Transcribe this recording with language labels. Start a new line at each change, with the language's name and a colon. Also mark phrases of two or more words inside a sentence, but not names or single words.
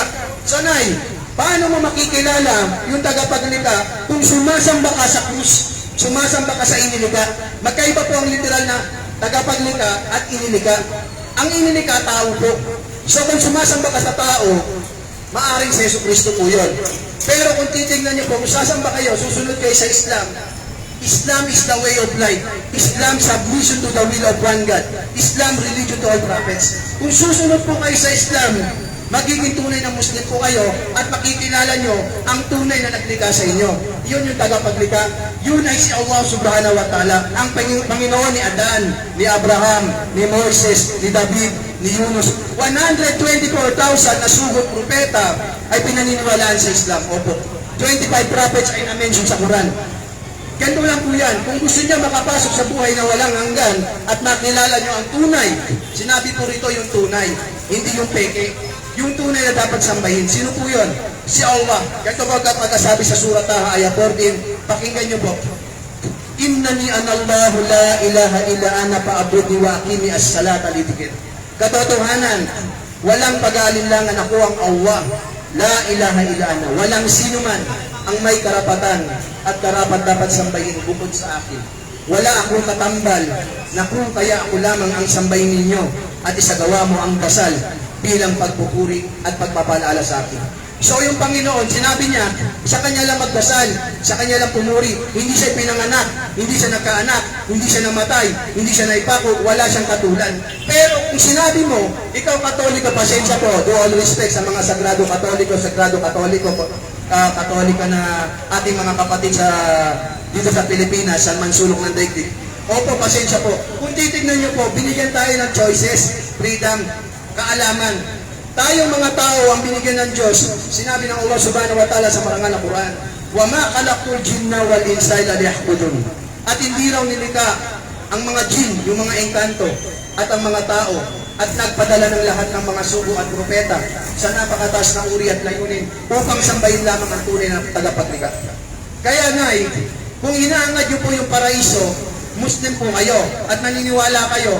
Filipino: Sanay, paano mo makikilala yung tagapaglikha kung sumasamba ka sa krus? Sumasamba ka sa ininika? Magkaiba po ang literal na tagapaglikha at ininika. Ang ininika, tao po. So kung sumasamba ka sa tao, maaring si Yesu Cristo po yun. Pero kung titignan niyo po, kung sasamba kayo, susunod kayo sa Islam.
English: Islam is the way of life. Islam, submission to the will of one God. Islam, religion to all prophets.
Filipino: Kung susunod po kayo sa Islam, magiging tunay na Muslim po kayo at makikilala nyo ang tunay na naglikha sa inyo. Yun yung tagapaglikha. Yun ay si Allah
Arabic: سبحانه وتعالى,
Filipino: ang Panginoon ni Adan, ni Abraham, ni Moses, ni David, ni Yunus. 124,000 na sugot propeta ay pinaniniwalaan sa Islam. Opo. 25 prophets ay na-mention sa Quran. Ganito lang po yan. Kung gusto niya makapasok sa buhay na walang hanggan at makilala niyo ang tunay, sinabi po rito yung tunay, hindi yung peke. Yung tunay na dapat sambahin. Sino po yun? Si Allah. Ganito po pagkasabi sa Surah Taha, ayah 14. Pakinggan niyo po.
Arabic: إنني أنا الله لا إله إلا أنا فاعبدني وأقم الصلاة لذكري.
Filipino: Katotohanan, walang pag-aalinlangan ako ang Allah.
Arabic: لا إله إلا أنا.
Filipino: Walang sino man ang may karapatan at karapat dapat sambahin bukod sa akin. Wala akong katambal na kung kaya ako lamang ang sambahin ninyo at isagawa mo ang dasal bilang pagpupuri at pagpapaalala sa akin. So yung Panginoon, sinabi niya, sa Kanya lang magdasal, sa Kanya lang pumuri. Hindi siya pinanganak, hindi siya nagkaanak, hindi siya namatay, hindi siya naipako, wala siyang katulan. Pero kung sinabi mo, ikaw Katoliko, pasensya po,
English: do all respect
Filipino: sa mga sagrado Katoliko, Katolika na ating mga kapatid dito sa Pilipinas, sa mansulok ng daigdig. Opo, pasensya po. Kung titignan niyo po, binigyan tayo ng
English: choices, freedom,
Filipino: kaalaman. Tayong mga tao ang binigyan ng Diyos. Sinabi ng Allah
Arabic: سبحانه وتعالى
Filipino: sa marangal na Quran,
Arabic: وَمَا خَلَقْتُ الْجِنَّ وَالْإِنسَ إِلَّا لِيَعْبُدُونِ.
Filipino: At hindi raw nilikha ang mga jinn, yung mga engkanto, at ang mga tao, at nagpadala ng lahat ng mga sugo at propeta sa napakataas na uri at layunin upang sambahin lamang ang tunay na tagapaglikha. Kaya nga kung inaangad niyo po yung paraiso, Muslim po kayo at naniniwala kayo.